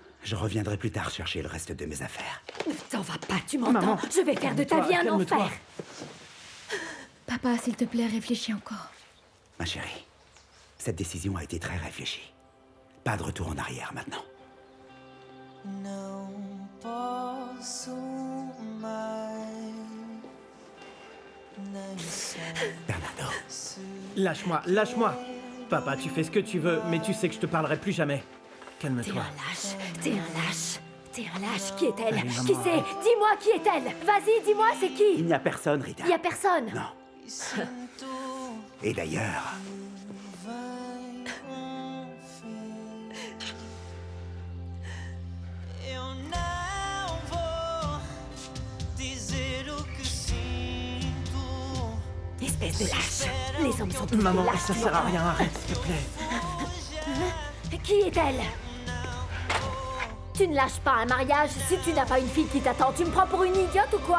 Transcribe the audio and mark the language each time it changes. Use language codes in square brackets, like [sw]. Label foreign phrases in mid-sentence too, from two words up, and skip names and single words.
[fr] Je reviendrai plus tard chercher le reste de mes affaires. Ne t'en vas pas, tu m'entends? Maman, je vais faire de ta vie un calme-toi. enfer. Papa, s'il te plaît, réfléchis encore. Ma chérie, cette décision a été très réfléchie. Pas de retour en arrière maintenant. [pt] Não posso mais nem sei Bernardo, [fr] Lâche-moi, lâche-moi. Papa, tu fais ce que tu veux, mais tu sais que je te parlerai plus jamais. T'es Calme-toi. un lâche, t'es un lâche. T'es un lâche, qui est-elle? Allez, maman. Qui c'est? Dis-moi qui est-elle? Vas-y, dis-moi c'est il qui? n'y a personne, Rita. Y a personne. Non. [pt] sinto [fr] Et d'ailleurs, [pt] vai um fim. Eu não vou dizer o que sinto. [fr] Espèce de lâche. Les hommes sont tous Maman, des lâches, ça tu sert à m'entends? rien, arrête, s'il te plaît. Qui est-elle? Tu ne lâches pas un mariage si tu n'as pas une fille qui t'attend. Tu me prends pour une idiote ou quoi?